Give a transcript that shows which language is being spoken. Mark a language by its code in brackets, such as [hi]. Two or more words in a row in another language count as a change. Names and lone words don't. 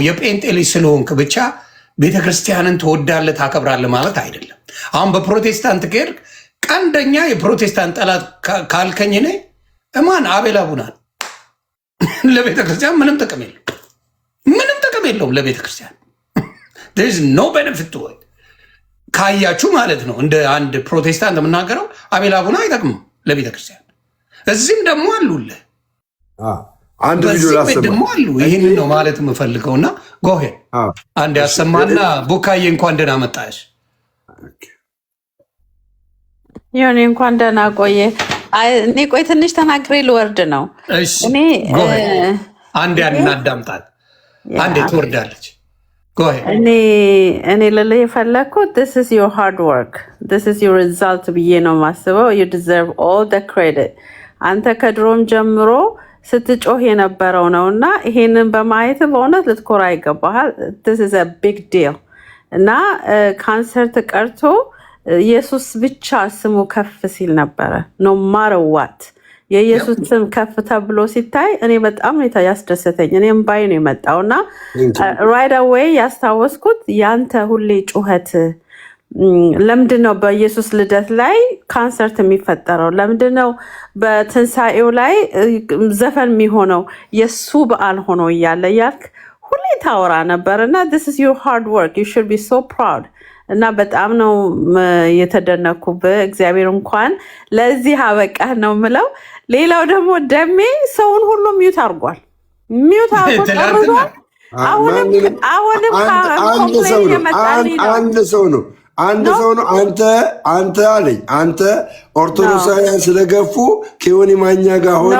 [am] የጴንጤ ልጅ ስለሆንክ ብቻ ቤተክርስቲያንን ትወዳለህ ታከብራለህ ማለት አይደለም። አሁን በፕሮቴስታንት ከሄድክ ቀንደኛ የፕሮቴስታንት ጠላት ካልከኝ እኔ እማን አቤል አቡናን ለቤተክርስቲያን ምንም ጥቅም የለው፣ ምንም ጥቅም የለውም ለቤተክርስቲያን። [en] there is no benefit to it [am] ካያችሁ ማለት ነው። እንደ አንድ ፕሮቴስታንት የምናገረው አቤል አቡና አይጠቅምም ለቤተክርስቲያን። እዚህም ደግሞ አሉልህ አንድ ቪዲዮ ላሰማ ደግሞ አሉ። ይህንን ነው ማለት የምፈልገውና ጎሄ አንድ ያሰማና ቡካዬ እንኳን ደህና መጣሽ። ዮኒ እንኳን ደህና ቆየ። እኔ ቆይ ትንሽ ተናግሬ ልወርድ ነው። እኔ አንዴ እናዳምጣት፣ አንዴ ትወርዳለች። እኔ ልልህ የፈለግኩት [en] this is your hard work, this is your result [am] ብዬ ነው ማስበው። [en] you deserve all the credit. [am] አንተ ከድሮም ጀምሮ ስትጮህ የነበረው ነው እና ይሄንን በማየት በእውነት ልትኮራ ይገባሃል። [en] this is a big deal [am] እና ካንሰርት ቀርቶ ኢየሱስ ብቻ ስሙ ከፍ ሲል ነበረ። [en] no matter what [am] የኢየሱስ ስም ከፍ ተብሎ ሲታይ እኔ በጣም ያስደሰተኝ፣ እኔም ባይ ነው የመጣውና [en] right away [am] ያስታወስኩት ያንተ ሁሌ ጩኸት ለምንድነው በኢየሱስ ልደት ላይ ካንሰርት የሚፈጠረው? ለምንድነው በትንሳኤው ላይ ዘፈን የሚሆነው? የሱ በዓል ሆኖ እያለ ያልክ ሁሌ ታወራ ነበርና [en] this is your hard work, you should be so proud [am] እና በጣም ነው የተደነኩብህ። እግዚአብሔር እንኳን ለዚህ አበቃህ ነው ምለው። ሌላው ደግሞ ደሜ ሰውን ሁሉ ሚዩት አድርጓል። አንድ ሰው ነው አንድ ሰው ነው። አንተ አለኝ አንተ ኦርቶዶክሳውያን ስለገፉ ከዮኒ ማኛ ጋር ሆነ